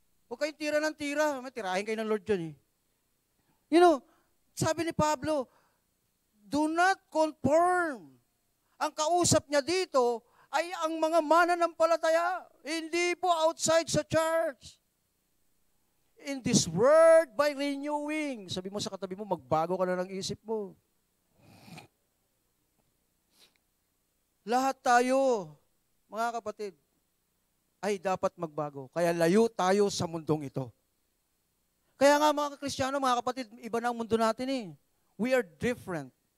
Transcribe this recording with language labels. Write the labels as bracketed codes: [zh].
[tl] Huwag kayong tira ng tira. Tirahin kayo ng Lord dyan eh. [en] You know, [tl] sabi ni Pablo, [en] do not conform. [tl] Ang kausap niya dito ay ang mga mananampalataya, hindi po outside sa church. [en] In this word, by renewing. [tl] Sabi mo sa katabi mo, magbago ka na ng isip mo. Lahat tayo, mga kapatid, ay dapat magbago. Kaya layo tayo sa mundong ito. Kaya nga mga Kristiyano, mga kapatid, iba na ang mundo natin eh. [en] We are different.